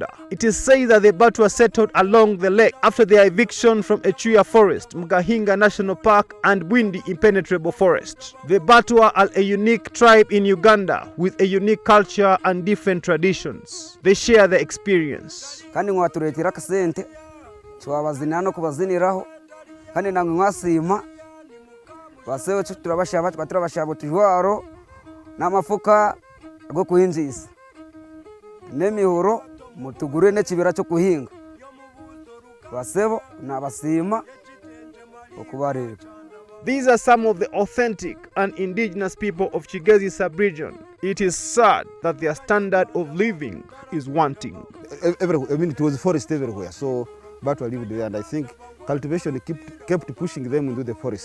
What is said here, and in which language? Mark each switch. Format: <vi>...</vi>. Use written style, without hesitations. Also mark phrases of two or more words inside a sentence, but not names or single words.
<en>It is said that the Batwa settled along the lake after their eviction from Echuya Forest, Mugahinga National Park and Bwindi Impenetrable Forest. The Batwa are a unique tribe in Uganda with a unique culture and different traditions. They share their experience.</en> <rw>Kandi mwaturetera kasente twabazina no kubaziniraho kandi namwe mwasima basewe turabashaba tujwaro n'amafuka go kuhinzisa n'emihoro mutugure n'ekibira cyo kuhinga basebo n'abasima okubareba.</rw> <en>These are some of the authentic and indigenous people of Kigezi sub-region. It is sad that their standard of living is wanting. Everywhere, I mean, it was forest everywhere, so Batwa lived there, and I think cultivation kept pushing them into the forest.</en>